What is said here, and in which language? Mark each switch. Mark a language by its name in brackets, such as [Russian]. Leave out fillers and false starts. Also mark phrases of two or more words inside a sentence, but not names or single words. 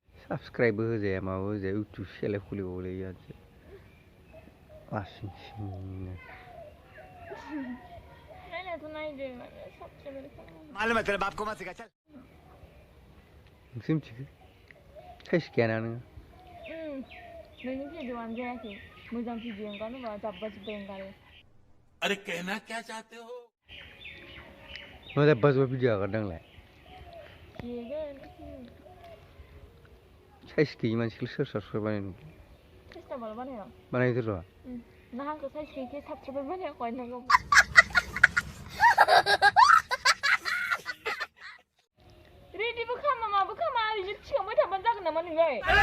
[Bodo] साबसक्राइबबो होजाया माबो होजाया इउटुब चेनेल खुलिबावलै आरो लासिं सिंनो नायनायाथ' नायदो साबसक्राइब खालामो [Hindi] मालूम है तेरे बाप को मत सिखा चल [Bodo] नोंसो मिथिगो साइस गैयाना नोङो नोंनि भिडिअ'आनो जायाखै मोजां भिडिअ' ओंखारनोबा जाब्बा जुब्बा ओंखारो [Hindi] अरे कहना क्या चाहते हो [Bodo] मा जाब्बा जुब्बा भिडिअ आगारदों देगोन साइस गैयि मानसिखौ सोर साबसक्राइब बानायनो सेस्था बाल बानाया बानायदो र' ना आंखौ साइस गैयिखौ साबसक्राइब बानायाखै नोंखौ रेडिबो खामा माबो खामा ओरैनो थिखांबाय थाबानो जागोन नामा नोंलाय